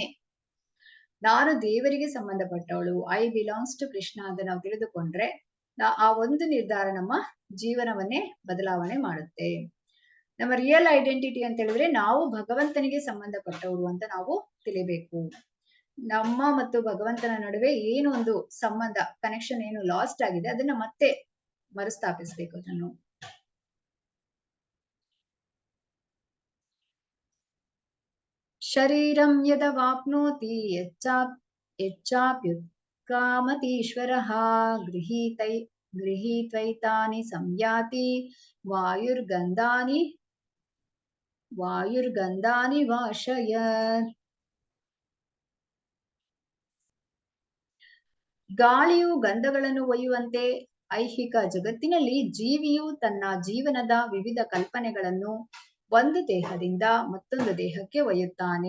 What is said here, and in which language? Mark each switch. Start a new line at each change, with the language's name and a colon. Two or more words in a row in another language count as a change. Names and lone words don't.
Kannada: ನಾನು ದೇವರಿಗೆ ಸಂಬಂಧಪಟ್ಟವಳು,
English: I belongs to Krishna
Kannada: ಅಂತ ನಾವು ತಿಳಿದುಕೊಂಡ್ರೆ ಆ ಒಂದು ನಿರ್ಧಾರ ನಮ್ಮ ಜೀವನವನ್ನೇ ಬದಲಾವಣೆ ಮಾಡುತ್ತೆ. ನಮ್ಮ
English: real identity
Kannada: ಅಂತ ಹೇಳಿದ್ರೆ ನಾವು ಭಗವಂತನಿಗೆ ಸಂಬಂಧಪಟ್ಟವರು ಅಂತ ನಾವು ತಿಳಿಬೇಕು. ನಮ್ಮ ಮತ್ತು ಭಗವಂತನ ನಡುವೆ ಏನು ಒಂದು ಸಂಬಂಧ, ಕನೆಕ್ಷನ್ ಏನು ಲಾಸ್ಟ್ ಆಗಿದೆ ಅದನ್ನ ಮತ್ತೆ ಮರುಸ್ಥಾಪಿಸ್ಬೇಕು ಅದನ್ನು.
Sanskrit: ಶರೀರಂ ಯದವಾಪ್ನೋತಿ ಯಚ್ಚಾಪ್ಯುತ್ಕಾಮತೀಶ್ವರಃ ಗೃಹೀತ್ವೈತಾನಿ ಸಂಯಾತಿ ವಾಯುರ್ಗಂಧಾನಿ ವಾಶಯತ್.
Kannada: ಗಾಳಿಯು ಗಂಧಗಳನ್ನು ಒಯ್ಯುವಂತೆ ಐಹಿಕ ಜಗತ್ತಿನಲ್ಲಿ ಜೀವಿಯು ತನ್ನ ಜೀವನದ ವಿವಿಧ ಕಲ್ಪನೆಗಳನ್ನು ಒಂದು ದೇಹದಿಂದ ಮತ್ತೊಂದು ದೇಹಕ್ಕೆ ಒಯ್ಯುತ್ತಾನೆ.